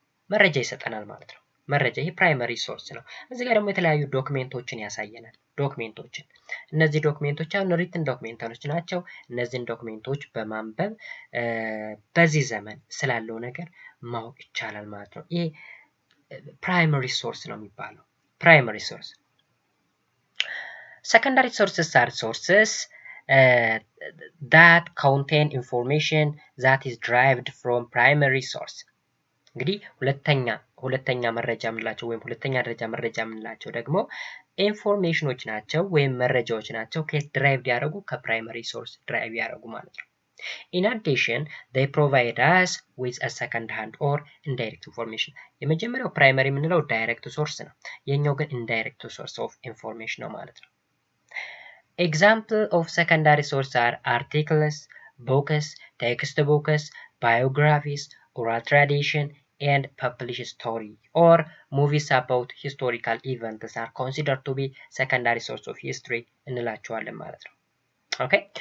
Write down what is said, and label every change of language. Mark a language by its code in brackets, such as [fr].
[am] መረጃ ይሰጠናል ማለት ነው። መረጃ ይሄ ፕራይመሪ ሶርስ ነው። እዚህ ጋር ደግሞ የተለያዩ ዶክሜንቶችን ያሳየናል። ዶክሜንቶችን፣ እነዚህ ዶክሜንቶች አሁን ሪትን ዶክሜንቶች ናቸው። እነዚህን ዶክሜንቶች በማንበብ በዚህ ዘመን ስላለው ነገር ማወቅ ይቻላል ማለት ነው። ይሄ ፕራይመሪ ሶርስ ነው የሚባለው። [en] primary source. Secondary sources are sources that contain information that is derived from primary source. [am] እንግዲህ ሁለተኛ መረጃ የምንላቸው ወይም ሁለተኛ ደረጃ መረጃ የምንላቸው ደግሞ ኢንፎርሜሽኖች ናቸው ወይም መረጃዎች ናቸው። ከየት ድራይቭ ያደረጉ? ከፕራይመሪ ሶርስ ድራይቭ ያደረጉ ማለት ነው። [en] In addition, they provide us with a second hand or indirect information. [am] የመጀመሪያው ፕራይመሪ የምንለው ዳይሬክት ሶርስ ነው። የኛው ግን ኢንዳይሬክት ሶርስ ኦፍ ኢንፎርሜሽን ነው ማለት ነው። [en] Example of secondary source are articles, books, textbooks, biographies, oral tradition, and published story or movies about historical events are considered to be secondary source of history [am] እንላቸዋለን ማለት ነው። ኦኬ፣